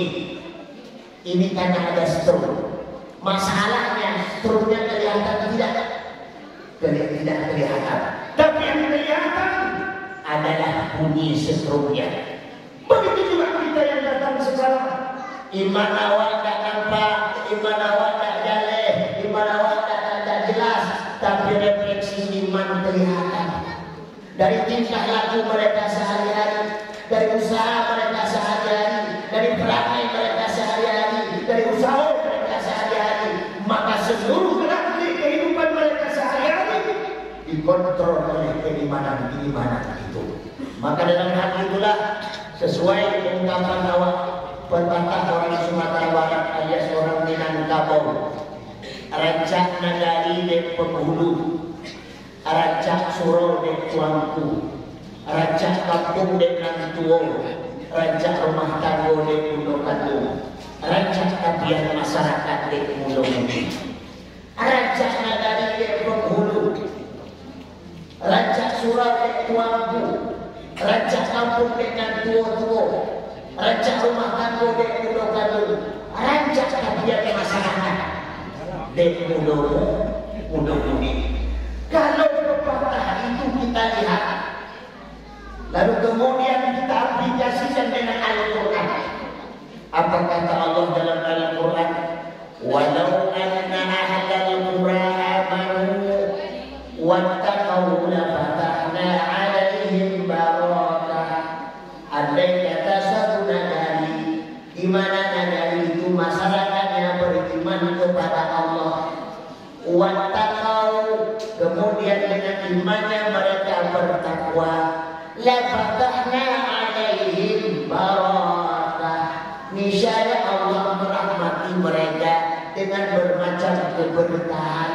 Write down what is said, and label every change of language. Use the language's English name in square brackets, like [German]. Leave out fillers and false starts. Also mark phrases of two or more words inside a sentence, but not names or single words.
[Indonesian] Ini karena ada stroke. Masalahnya stroke-nya kelihatan tidak? Tidak kelihatan. Tapi yang kelihatan adalah bunyi stroke-nya. Begitu juga kita yang datang sekarang. [Minangkabau] Iman awak tak nampak, iman awak tak jaleh, iman awak tak jelas, [Indonesian] tapi refleksi iman kelihatan. Dari tingkah laku mereka sehari-hari, dari usaha mereka sehari-hari, dari perangai mereka sehari-hari, dari usaha mereka sehari-hari, maka seluruh gerak-gerik kehidupan mereka sehari-hari dikontrol oleh keimanan itu. Maka dalam hal itulah sesuai ungkapan awak pepatah orang Sumatera Barat alias orang Minangkabau, [Minangkabau] rancak nagari dek penghulu, rancak suro dek tuangku, rancak kampung dek nantuo, rancak rumah tangga dek undokatu, rancak kabian masyarakat dek mulung, rancak nagari dek penghulu, rancak surau dek tuangku, rancak kampung dek nantuo, rancak rumah tangga dek undokatu, rancak kabian masyarakat dek mulung ini. [Indonesian] Kalau pepatah itu kita lihat, lalu kemudian kita aplikasikan dengan Al-Quran. Apa kata Allah dalam Al-Quran? [Arabic] ولو أن أهل القرى آمنوا واتقوا لفتحنا عليهم بركة. [Indonesian] Andai kata satu negeri, di mana negeri itu masyarakatnya beriman kepada Allah, wattaqau, kemudian dengan imannya mereka bertakwa, [Arabic] لفتحنا عليهم بركة, [Indonesian] niscaya Allah merahmati mereka dengan bermacam keberkahan.